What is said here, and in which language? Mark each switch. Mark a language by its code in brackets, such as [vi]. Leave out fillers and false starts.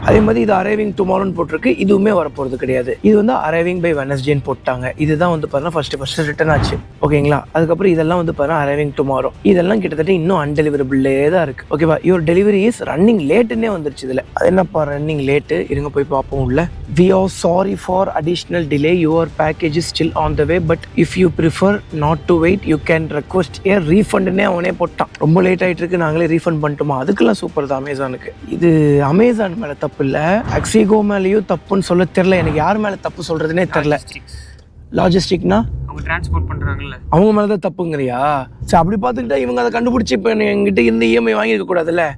[ta] அதே மாதிரி இது [en] arriving டுமாரோன்னு [ta] போட்டிருக்கு. இதுவுமே வரப்போகிறது கிடையாது. இது வந்து [en] arriving by வெனஸ்டேன்னு [ta] போட்டாங்க. இதுதான் வந்து பார்த்தீங்கன்னா ஃபர்ஸ்ட் ரிட்டர்ன் ஆச்சு. ஓகேங்களா? அதுக்கப்புறம் இதெல்லாம் வந்து பார்த்தீங்கன்னா [en] Arriving tomorrow. [ta] இதெல்லாம் கிட்டத்தட்ட இன்னும் அன்டெலிவரபிளே தான் இருக்கு. ஓகேவா? [en] your delivery is running லேட்டுன்னே [ta] வந்துருச்சு. இதில் அது என்னப்பா ரன்னிங் லேட்டு? இருங்க போய் பார்ப்போம் உள்ள. [en] We are sorry for additional delay. Your package is still on the way, but if you prefer not to wait, you can request a refund-னே [ta] அவனே போட்டான். ரொம்ப லேட் ஆயிட்டு இருக்கு, நாங்களே ரீஃபண்ட் பண்ணிட்டோமா? அதுக்கெல்லாம் சூப்பர் தான் அமேசானுக்கு. இது அமேசான் மேல தப்பு இல்லை, அக்ஸிகோ மேலேயும் தப்புன்னு சொல்ல தெரியல. எனக்கு யார் மேல தப்பு சொல்றதுனே தெரியல. லாஜிஸ்டிக்னா அவங்க டிரான்ஸ்போர்ட் பண்றாங்கல்ல, அவங்க மேலதான் தப்புங்கிறியா? சரி, அப்படி பார்த்துக்கிட்டா இவங்க அதை கண்டுபிடிச்சி இப்போ எங்கிட்ட இருந்து இஎம்ஐ வாங்கியிருக்க கூடாதுல்ல.